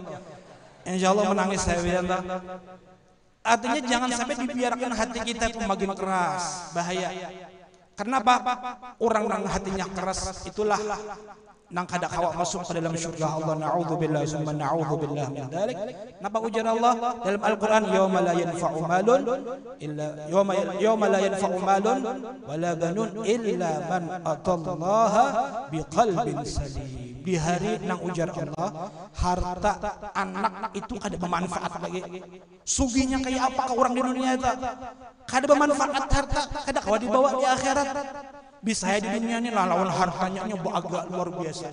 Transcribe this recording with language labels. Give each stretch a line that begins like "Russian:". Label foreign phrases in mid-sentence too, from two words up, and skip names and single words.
Banjar: Insyaallah menangis saya pian toh. Artinya jangan sampai dibiarkan hati kita itu makin keras, bahaya. Kenapa? Orang yang hatinya keras itulah nang kada kawak masuk ke dalam surga Allah.
Arabic: نعوذ بالله ثم نعوذ بالله من ذلك.
Banjar: Napa ujar Allah dalam Al-Qur'an,
Arabic: يوم لا ينفع مال إلا يوم لا ينفع مال ولا بنون إلا من أتى الله بقلب سليم.
Banjar: Di hari nang ujar Allah, harta anak itu kada bermanfaat lagi. Suginya kayak apa ke orang di dunia itu? Kada bermanfaat harta, kada kawa dibawa di akhirat. Bisa ya di dunia ini lawan hartanya agak luar biasa.